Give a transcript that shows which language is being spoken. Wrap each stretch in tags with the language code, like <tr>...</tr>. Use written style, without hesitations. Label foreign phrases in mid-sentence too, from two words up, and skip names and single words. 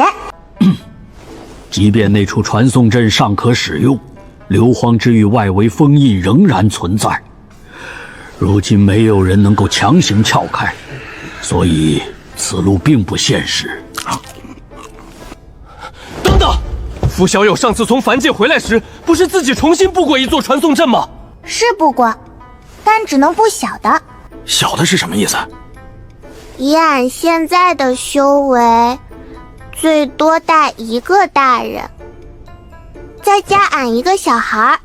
<zh>即便那處傳送陣尚可使用，硫磺之域外圍封印仍然存在。如今沒有人能夠強行撬開，所以此路並不現實。傅小友上次從凡界回来时，不是自己重新布过一座传送阵吗？是布过，但只能布小的。小的是什么意思？以俺现在的修为，最多带一个大人，再加俺一个小孩。</zh>